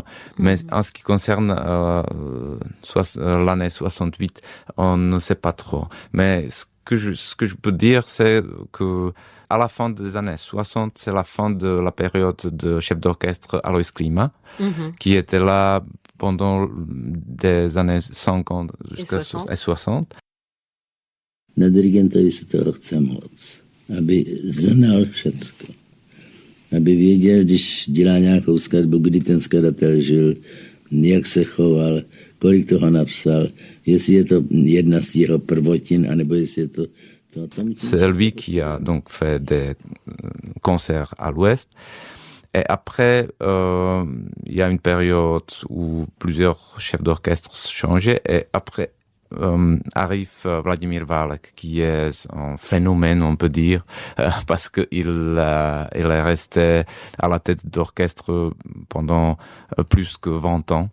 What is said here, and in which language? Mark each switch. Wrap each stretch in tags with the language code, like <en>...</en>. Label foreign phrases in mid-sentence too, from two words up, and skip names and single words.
<fr>Mais en ce qui concerne l'année 68, on ne sait pas trop. Mais ce que je peux dire, c'est que à la fin des années 60, c'est la fin de la période de chef d'orchestre Alois Klima, qui était là pendant des années 50 jusqu'à 60.</fr> <cs>Na dirigentovi se toho chce moc, aby znal všetko. Aby věděl, když dělá nějakou skladbu, kdy ten skladatel žil, jak se choval, kolik toho napsal, jestli je to jedna z jeho prvotin, anebo jestli je to.</cs> <fr>C'est lui qui a donc fait des concerts à l'Ouest. Et après, il y a une période où plusieurs chefs d'orchestre changeaient. Et après, arrive Vladimír Válek, qui est un phénomène, on peut dire, parce que il est resté à la tête d'orchestre pendant plus que 20 ans.</fr>